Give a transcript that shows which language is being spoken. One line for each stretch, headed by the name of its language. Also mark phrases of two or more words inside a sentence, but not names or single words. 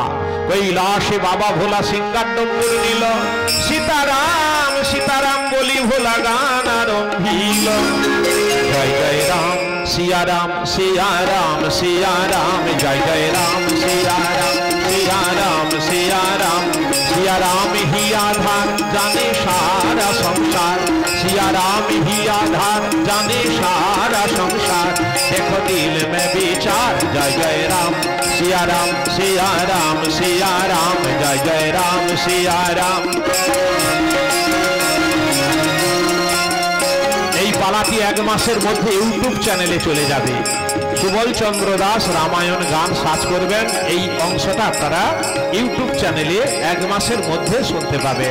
Bangla: কৈলাসে বাবা ভোলা সিংহার ডম্বুর নিল, সীতারাম সীতারাম বলি ভোলা গান আরম্ভিল। জয় জয় রাম সিয়া রাম সিয়া রাম সিয়া রাম, জয় জয় রাম সিয়া রাম সিয়া রাম সিয়া রাম।
Hindi: सिया राम ही आधार जाने सारा संसार, सिया राम ही आधार जाने सारा संसार, देखो दिल में विचार। जय जय राम सिया राम सिया राम सिया राम, जय जय राम सिया राम।
Bangla: এই পালাটি এক মাসের মধ্যে ইউটিউব চ্যানেলে চলে যাবে। সুবল চন্দ্র দাস রামায়ণ গান সার্চ করবেন, এই অংশটা আপনারা ইউটিউব চ্যানেলে এক মাসের মধ্যে শুনতে পাবেন।